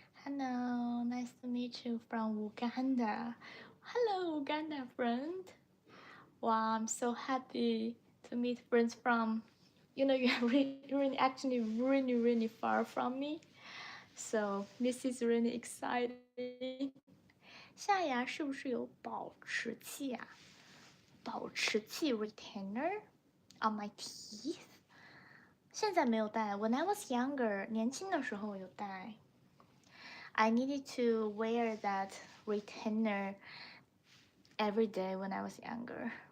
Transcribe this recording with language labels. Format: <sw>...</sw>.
<en>Hello, nice to meet you from Uganda. Hello, Uganda friend. Wow, I'm so happy to meet friends from, you're really actually really far from me. So this is really exciting.</en> <zh>下牙是不是有保持器啊？</zh> <en>保持器 retainer on my teeth?</en> <zh>现在没有戴</zh> <en>When I was younger,</en> <zh>年轻的时候有戴</zh> <en>I needed to wear that retainer every day when I was younger.</en>